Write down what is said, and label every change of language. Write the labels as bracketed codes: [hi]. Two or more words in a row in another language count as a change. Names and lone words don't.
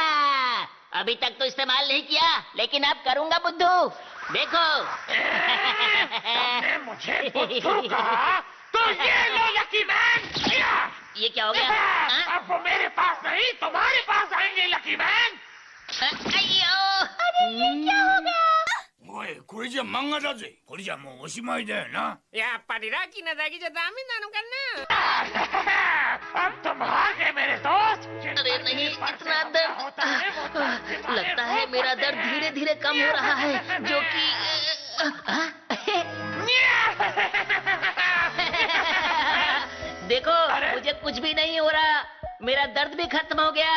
[hi] अभी तक तो इस्तेमाल नहीं किया, लेकिन अब करूँगा बुद्धू, देखो। तुमने मुझे बुद्धू कहा? तो ये लो [en] lucky man. [hi] ये क्या हो गया? अब वो मेरे पास नहीं, तुम्हारे पास आएंगे [en] lucky man. अయ్యో! [hi] अरे ये क्या हो गया? [ja] おい、これじゃ漫画だぜ。これじゃもうおしまいだよな。やっぱりラッキーなだけじゃダメなのかな。 [hi] अब तुम हार गए मेरे दोस्त। अरे नहीं, इतना दर्द। लगता है मेरा दर्द धीरे धीरे कम हो रहा है, जो कि देखो, मुझे कुछ भी नहीं हो रहा, मेरा दर्द भी खत्म हो गया।